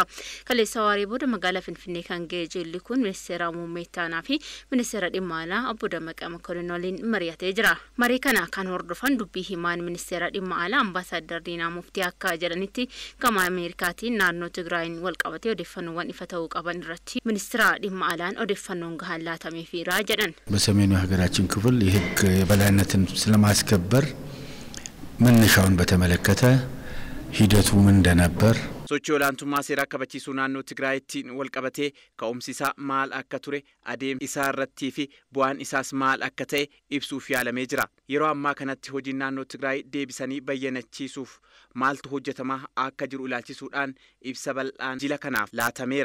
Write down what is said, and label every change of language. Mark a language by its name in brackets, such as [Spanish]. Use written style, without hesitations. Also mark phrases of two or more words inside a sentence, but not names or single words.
[Oromo] Kaleessa waaree booda magaalaa Finfinnee kan ga'e jilli kun ministeera muummee ittaanaa fi ministeera dhimma alaa Obbo Dammaqee Mokonnin waliin mari'atee jira. Marii kana kan hordofan dubbii himaan ministeera dhimma alaa Ambaasaadder Diinaa Muftii akka jedhanitti gama Ameerikaatiin naannoo Tigraayin wal qabatee odeeffannoowwan ifa ta'uu qaban irratti ministeera dhimma alaan odeeffannoon gahaan laatameefiira jedhan. [Amharic] በሰሜኑ ሀገራችን ክፍል የህግ የበላይነትን ስለማስከበር መነሻውን በተመለከተ ሂደቱ ምን እንደነበር [Oromo] sochii olaantummaa seeraa kabachiisuu naannoo Tigraayittiin wal qabatee ka'umsi isaa maal akka ture adeemsa isaa irrattii fi bu'aan isaas maal akka ta'e ibsuuf yaalamee jira. Yeroo ammaa kanatti hojiin naannoo Tigraay deebisanii bayyanachiisuuf maaltu hojjetamaa akka jiru ilaalchisuudhaan ibsa bal'aan jila kanaaf laatameera.